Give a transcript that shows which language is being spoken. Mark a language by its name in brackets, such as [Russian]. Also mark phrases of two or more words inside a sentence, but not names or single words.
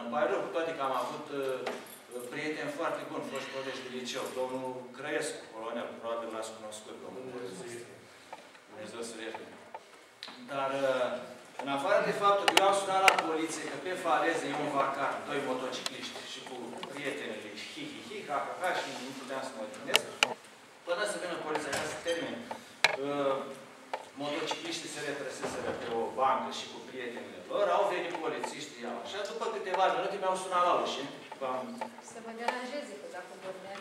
[Romanian] Îmi pare rău, cu toate că am avut prieteni foarte buni, foști colegi de liceu. Domnul Crăiescu, colonel, probabil l-ați cunoscut. Dumnezeu să-l ierte. Dar, în afară de faptul că eu am sunat la poliție că pe faleză e un vacar, doi motocicliști și cu prietenele și hi-hi-hi, ha-ha-ha și nu puteam să mă gândesc, până să vină poliția ca să termin. Motocicliștii se retrăseseră pe o bancă și cu prietenile lor, au venit polițiștii, iau. Și după câteva minute mi-au sunat la ușă. Să vă deranjeze, că dacă vorbeați...